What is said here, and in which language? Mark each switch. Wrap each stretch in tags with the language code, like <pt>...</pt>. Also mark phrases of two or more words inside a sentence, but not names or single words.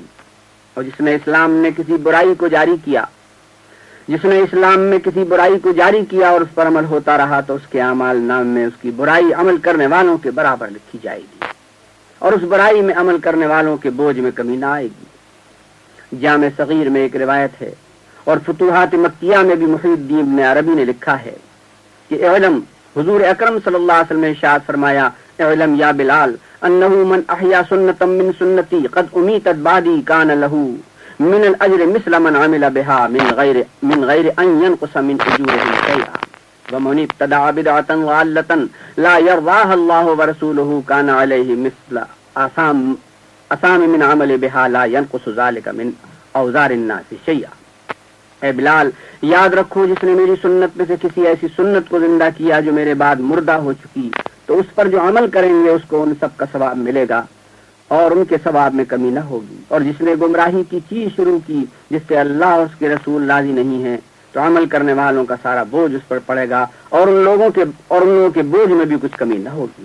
<ur>اور جس نے اسلام میں کسی برائی کو جاری کیا، جس نے اسلام میں کسی برائی کو جاری کیا اور اس پر عمل ہوتا رہا، تو اس کے اعمال نام میں اس کی برائی عمل کرنے والوں کے برابر لکھی جائے گی اور اس برائی میں عمل کرنے والوں کے بوجھ میں کمی نہ آئے گی۔ جامع صغیر میں ایک روایت ہے اور فتوحات مکیہ میں بھی محی الدین ابن عربی نے لکھا ہے کہ</ur> <ar>اعلم،</ar> <ur>حضور اکرم صلی اللہ علیہ وسلم نے ارشاد فرمایا،</ur> <ar>اعلم یا بلال انہ من احیا سنتا من سنتی قد امیتت بعدی کان لہو من الاجر مثل من عمل بها من غیر ان ينقص من اجورهم شيئا ومن ابتدع بدعة ضالة لا يرضاها الله ورسوله كان عليه مثل اثام من عمل بها لا ينقص ذلك من اوزار الناس شيئا۔</ar> <ur>اے بلال، یاد رکھو جس نے میری سنت میں سے کسی ایسی سنت کو زندہ کیا جو میرے بعد مردہ ہو چکی، تو اس پر جو عمل کریں گے اس کو ان سب کا ثواب ملے گا اور ان کے ثواب میں کمی نہ ہوگی۔ اور جس نے گمراہی کی چیز شروع کی جس سے اللہ اور اس کے رسول راضی نہیں ہیں، تو عمل کرنے والوں کا سارا بوجھ اس پر پڑے گا اور ان لوگوں کے بوجھ میں بھی کچھ کمی نہ ہوگی۔</ur>